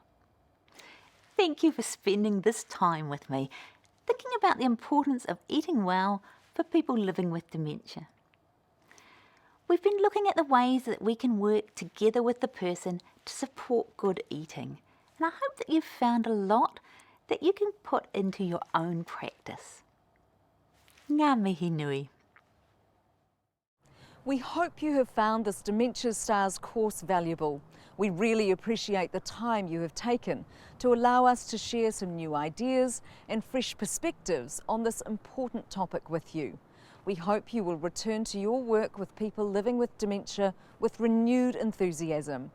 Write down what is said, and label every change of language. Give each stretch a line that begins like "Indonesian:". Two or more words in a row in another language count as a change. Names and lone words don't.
English: Thank you for spending this time with me, thinking about the importance of eating well for people living with dementia. We've been looking at the ways that we can work together with the person to support good eating, and I hope that you've found a lot that you can put into your own practice.
Māori: Ngā mihi nui.
English: We hope you have found this Dementia STARs course valuable. We really appreciate the time you have taken to allow us to share some new ideas and fresh perspectives on this important topic with you. We hope you will return to your work with people living with dementia with renewed enthusiasm.